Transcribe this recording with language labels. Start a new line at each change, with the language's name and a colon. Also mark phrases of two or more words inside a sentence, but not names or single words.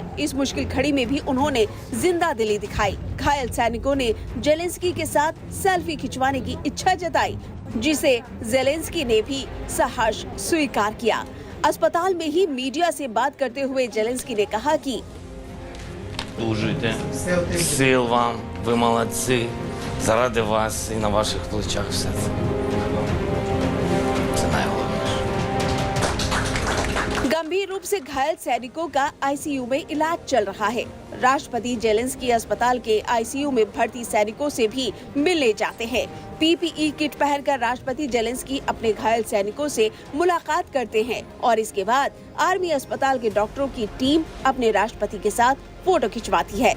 Hindi: इस मुश्किल घड़ी में भी उन्होंने जिंदा दिली दिखाई। घायल सैनिकों ने जेलेंस्की के साथ सेल्फी खिंचवाने की इच्छा जताई, जिसे जेलेंस्की ने भी सहर्ष स्वीकार किया। अस्पताल में ही मीडिया से बात करते हुए जेलेंस्की ने कहा कि
Ukrainian: Служите, сил вам, ви молодці, заради вас і на ваших плечах все це. Це найголовніше.
Hindi: गंभीर रूप से घायल सैनिकों का आईसीयू में इलाज चल रहा है। राष्ट्रपति जेलेंस्की अस्पताल के आईसीयू में भर्ती सैनिकों से भी मिलने जाते हैं।
English: PPE kit
Hindi: पहनकर राष्ट्रपति जेलेंस्की अपने घायल सैनिकों से मुलाकात करते हैं और इसके बाद आर्मी अस्पताल के डॉक्टरों की टीम अपने राष्ट्रपति के साथ फोटो खिंचवाती है।